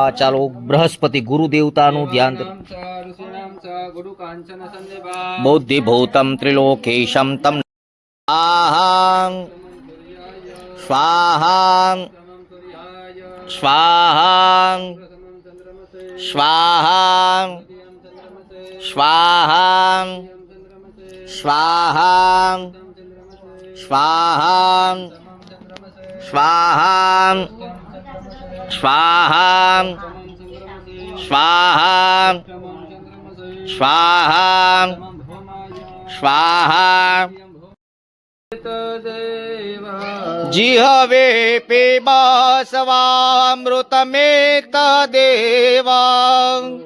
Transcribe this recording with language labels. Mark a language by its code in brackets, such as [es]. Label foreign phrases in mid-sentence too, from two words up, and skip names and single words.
[gu] ચાલો બૃહસ્પતિ ગુરુ દેવતાનું ધ્યાન. [sa] બૌદ્ધિ ભૂતમ ત્રિલોકેશમ તમ સ્વાહા સ્વાહા સ્વાહા સ્વાહા સ્વાહા સ્વાહા स्वाहा स्वाहा स्वाहा स्वाहा स्वाहा स्वाहा जिहवे पिबस्वामृतमेतदेवा